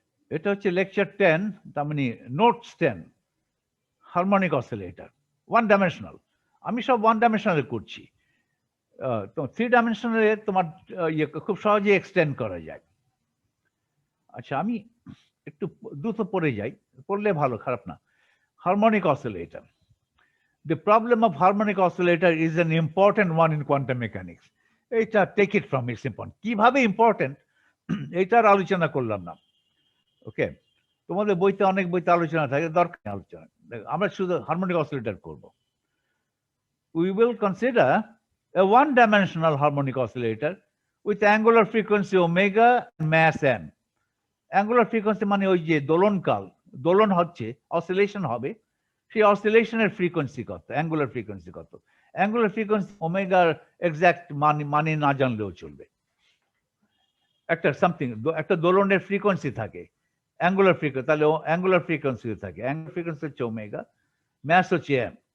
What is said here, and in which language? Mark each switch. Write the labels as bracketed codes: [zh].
[bn] এটা হচ্ছে লেকচার 10, তার মানে নোটস 10, হারমোনিক অসিলেটর, 1 ডাইমেনশনাল। আমি সব 1 ডাইমেনশনাল করছি, তো 3 ডাইমেনশনালে তোমার খুব সহজে এক্সটেন্ড করা যায়। আচ্ছা, আমি একটু দ্রুত পড়ে যাই, পড়লে ভালো, খারাপ না। [en] Harmonic oscillator, the problem of harmonic oscillator is an important one in quantum mechanics. এটা take it from, it's important. [bn] কিভাবে ইম্পর্টেন্ট এটার আলোচনা করলাম না, ওকে। তোমাদের বইতে, অনেক বইতে আলোচনা থাকে, দরকার আলোচনা, আমরা শুধু হারমোনিক অসিলেটর করব। [en] We will consider a one-dimensional harmonic oscillator with angular frequency omega and mass n. [bn] Angular frequency মানে ওই যে দোলনকাল, দোলন হচ্ছে, অসিলেশন হবে, সেই অসিলেশনের ফ্রিকোয়েন্সি কত, অ্যাঙ্গুলার ফ্রিকোয়েন্সি কত। অ্যাঙ্গুলার ফ্রিকোয়েন্সি ওমেগার এক্সাক্ট মানে না জানলেও চলবে। একটা সামথিং, একটা দোলনের ফ্রিকোয়েন্সি থাকে, অ্যাঙ্গুলার ফ্রিকোয়েন্সি, তাহলে অ্যাঙ্গুলার ফ্রিকোয়েন্সি থাকে, অ্যাঙ্গুলার ফ্রিকোয়েন্সি হচ্ছে ওমেগা, ম্যাস হচ্ছে এম।